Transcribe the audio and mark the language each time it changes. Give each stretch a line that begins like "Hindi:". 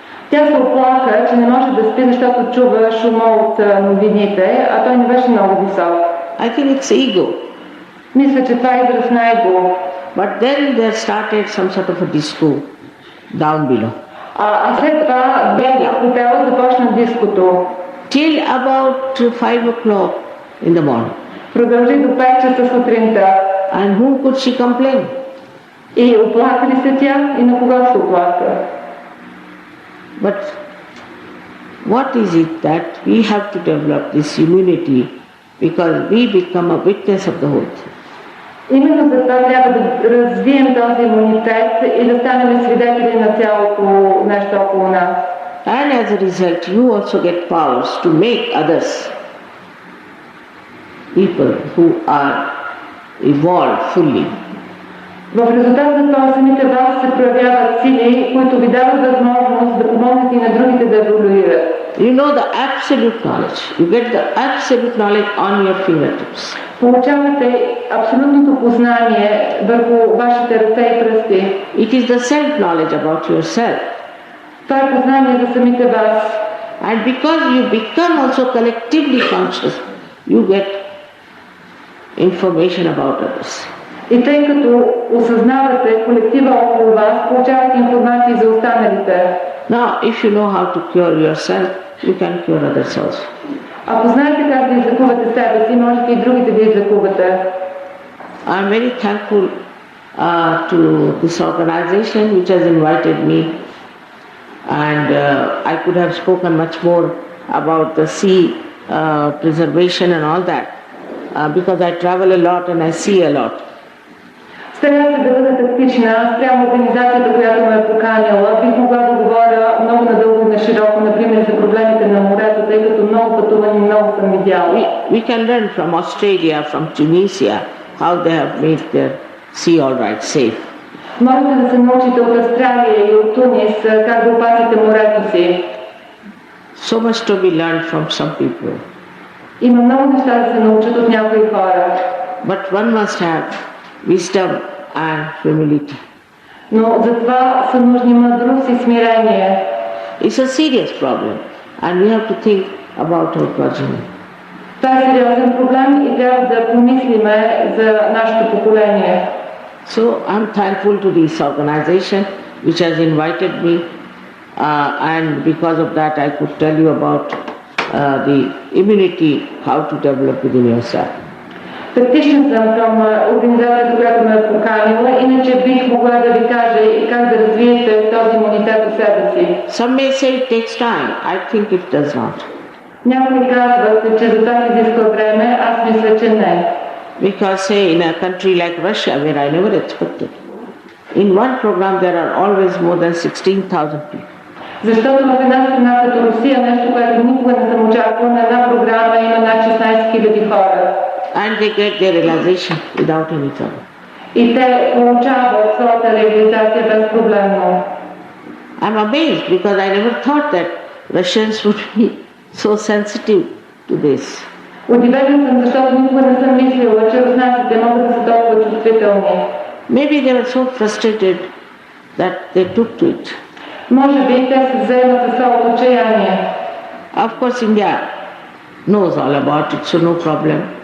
Bulgarian: Тя се оплака, че не може да спи, защото чува шума от новините, а той не беше много висок.
English: I think it's ego.
Bulgarian: Мисля, че това е израз на его.
English: But then there started some sort of a disco down below.
Bulgarian: А след това в хотела започна диското.
English: Till about 5 o'clock in the morning.
Bulgarian: Продължи до 5 часа сутринта.
English: And whom could she complain?
Bulgarian: И оплака ли се тя? И на кого се оплака?
English: But what is it that we have to develop this immunity because we become a witness of the whole thing?
Bulgarian: Именно за това трябва да развием този имунитет и да станем свидетели на цялото нещо около нас.
English: And as a result, you also get powers to make others, people who are evolved fully.
Bulgarian: В резултат на това самите вас се проявяват сили, които ви дават възможност да помогнете и на другите да еволюират.
English: You know the absolute knowledge. You get the absolute knowledge on your fingertips.
Bulgarian: Получавате абсолютното познание върху вашите ръце и пръсти.
English: It is the self-knowledge about yourself.
Bulgarian: Това е познание за самите вас.
English: And because you become also collectively conscious, you get information about others.
Bulgarian: И тъй като осъзнавате колектива около вас, получавате информация за останалите.
English: Now, if you know how to cure yourself, you can cure others also.
Bulgarian: Ако знаете как да излекувате себе си, можете и другите да излекувате.
English: I'm very thankful to this organization which has invited me, and I could have spoken much more about the sea preservation and all that because I travel a lot and I see a lot.
Bulgarian: Старая се да бъда тактична спрямо организацията, която ме е поканила. Бих могла да говоря много надълго и на широко, например, за проблемите на морето, тъй като много пътувани, много съм видяла.
English: We can learn from Australia, from Tunisia, how they have made their sea all right safe.
Bulgarian: Можете да се научите от Австралия и от Тунис как да опазите морето си.
English: So much to be learned from some people.
Bulgarian: Има много неща да се научат от някои хора.
English: But one must have wisdom and humility.
Bulgarian: Но за това са нужни мъдрост и смирение.
English: It's a serious problem and we have to think about our progeny.
Bulgarian: Това е сериозен проблем и трябва да помислиме за нашето поколение.
English: So I'm thankful to this organization which has invited me and because of that I could tell you about the immunity, how to develop within yourself.
Bulgarian: Тактична съм към организацията, която ме е поканила, иначе бих могла да ви кажа и как да развиете този имунитет у себе си.
English: Some may say it takes time. I think it does not.
Bulgarian: Някои казват, че за това се изисква време, аз мисля, че не.
English: Because say in a country like Russia where I never expected, in one program there are always more than 16,000 people.
Bulgarian: Защото в една страна като Русия, нещо, което никога не съм очаквала, на една програма има над 16 000 хора.
English: And they get their realization without any trouble.
Bulgarian: И те получават своята реализация безпроблемно.
English: I'm amazed because I never thought that Russians would be so sensitive to this.
Bulgarian: Удивен съм, защото никога не съм мислила, че руснаците могат да са толкова чувствителни.
English: Maybe they were so frustrated that they took to it.
Bulgarian: Може би те се вземат със своето отчаяние.
English: Of course India knows all about it, so no problem.